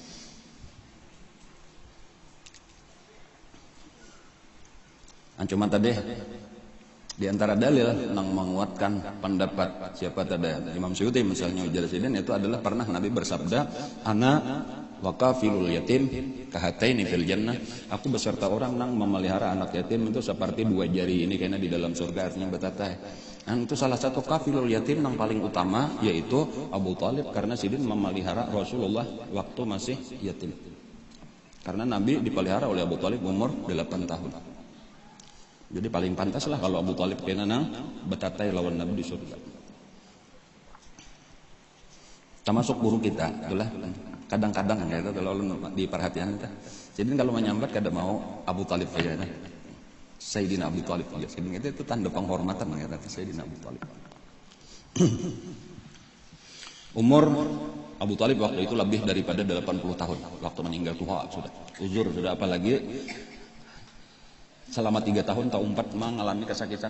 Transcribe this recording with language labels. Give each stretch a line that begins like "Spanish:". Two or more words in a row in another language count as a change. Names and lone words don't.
Banjar: Cuma tadi di antara dalil nang menguatkan pendapat siapa tadi Imam Suyuti misalnya ujar Sidin itu adalah pernah Nabi bersabda,
Arabic: ana wa kafilul yatim kahataini fil jannah,
Banjar: aku beserta orang nang memelihara anak yatim itu seperti 2 jari ini karena di dalam surga, artinya betatai.
Indonesian: Dan itu salah satu
Arabic: kafilul yatim
Indonesian: yang paling utama yaitu Abu Thalib, karena Sidin memelihara Rasulullah waktu masih yatim. Karena Nabi dipelihara oleh Abu Thalib umur 8 tahun.
Banjar: Jadi paling pantas lah kalau Abu Thalib kena nang betatai lawan Nabi di surga.
Indonesian: Termasuk guru kita, itulah kadang-kadang ya itu kalau diperhatikan kita.
Banjar: Jadi kalau menyambat kada mau Abu Thalib aja nah.
Indonesian: Sayyidina Abu Thalib aja. Jadi itu tanda penghormatan ya kata Sayyidina Abu Thalib. Umur Abu Thalib waktu itu lebih daripada 80 tahun. Waktu meninggal tua sudah. Uzur sudah, apalagi selama 3 tahun atau 4 mengalami kesakitan.